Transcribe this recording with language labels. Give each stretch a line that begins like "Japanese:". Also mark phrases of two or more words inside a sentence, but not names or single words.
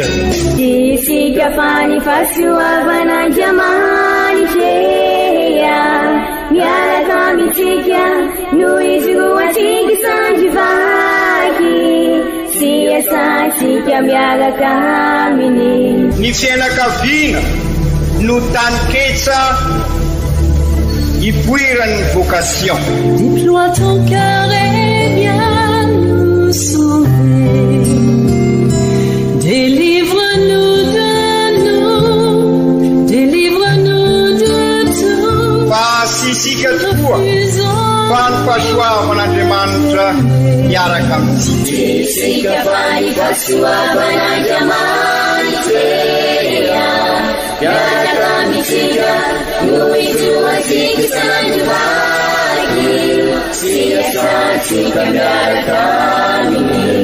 Malagasy: Isika fa ny fahasoavan'Andriamanitra miaraka amintsika noho izy ho atsika sandrivaky sy asantsika miaraka aminy. Ny fianakaviana no taniketsa ipoiran'ny vocation.
French: Déploie ton cœur et viens nous sauver. Délivre-nous de tout.
Malagasy: Pasisika tokoa fa ny fahasoavan'Andriamanitra miaraka amintsika. Isika fa ny fahasoavan'Andriamanitra miaraka amintsika noho izy ho atsika sandrivaky sy asantsika miaraka aminy.